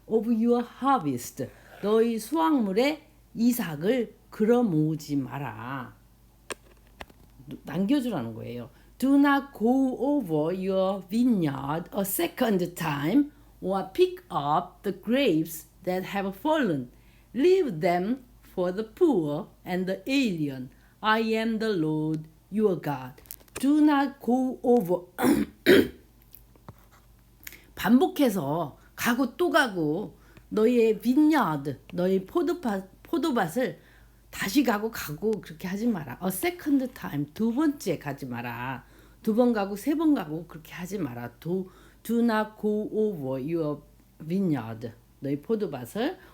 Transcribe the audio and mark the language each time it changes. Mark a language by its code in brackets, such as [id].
[en] of your harvest, [ko] 너희 수확물의 이삭을 걸어 모으지 마라. 남겨주라는 거예요. [en] Do not go over your vineyard a second time or pick up the grapes that have fallen. Leave them for the poor and the alien. I am the Lord your God. Do not go over. [ko] 반복해서 가고 또 가고 너의 vineyard, 너의 포도밭을 다시 가고 그렇게 하지 마라. [en] A second time, [ko] 두 번째 가지 마라. 두 번 가고 세 번 가고 그렇게 하지 마라. [en] Do not go over your vineyard, [ko] 너의 포도밭을.